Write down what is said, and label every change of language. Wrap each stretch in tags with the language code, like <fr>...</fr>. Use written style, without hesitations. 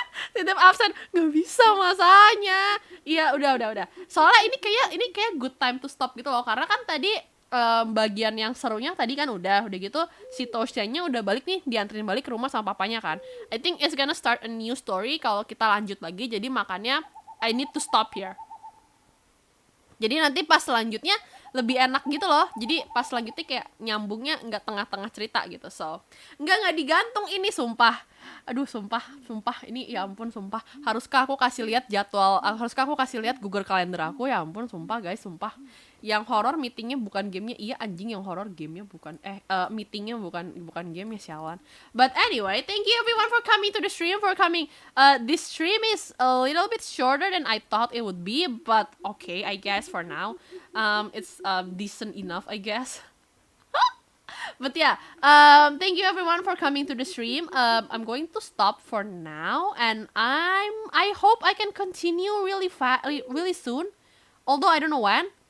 <id>Titip absen nggak bisa masanya. Iya udah. Soalnya ini kayak</id> <en>good time to stop</en> <id>gitu loh, karena kan tadi bagian yang serunya tadi kan udah gitu si Toshanya udah balik nih, dianterin balik ke rumah sama papanya kan.</id> <en>I think it's gonna start a new story</en> <id>kalau kita lanjut lagi, jadi makanya</id> <en>I need to stop here.</en> <id>Jadi nanti pas selanjutnya lebih enak gitu loh. Jadi pas selanjutnya kayak nyambungnya nggak tengah-tengah cerita gitu. So nggak digantung ini, sumpah. Aduh sumpah ini ya ampun sumpah. Haruskah aku kasih lihat jadwal? Haruskah aku kasih lihat Google Calendar aku? Ya ampun sumpah guys, sumpah. Yang horor meetingnya bukan gamenya. Iya anjing, yang horor gamenya bukan meetingnya bukan game ya, sialan.</id> <en>But anyway, thank you everyone for coming to the stream, for coming. This stream is a little bit shorter than I thought it would be, but okay, I guess for now it's decent enough, I guess. But yeah, thank you everyone for coming to the stream. I'm going to stop for now, and I hope I can continue really soon. Although I don't know when.</en>